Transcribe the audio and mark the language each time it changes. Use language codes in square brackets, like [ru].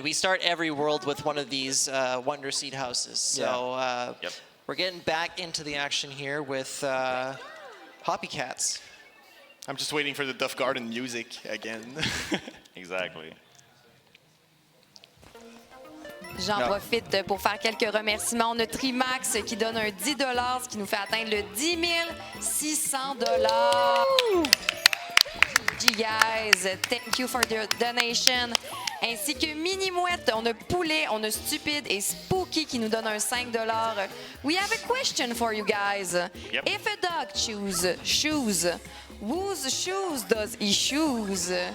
[en] We start every world with one of these Wonder Seed houses. So Yep. we're getting back into the action here with Hoppy Cats. I'm just waiting for the Duff Garden music again. Exactly. [fr] J'en profite pour faire quelques remerciements. On a Trimax qui donne un 10 $, ce qui nous fait atteindre le 10 600 $. [en] GG guys, thank you for the donation. [fr] Ainsi que Mini-Mouette, on a Poulet, on a Stupide et Spooky qui nous donne un 5 $. [en] We have a question for you guys. Yep. If a dog choose shoes, whose shoes does he choose?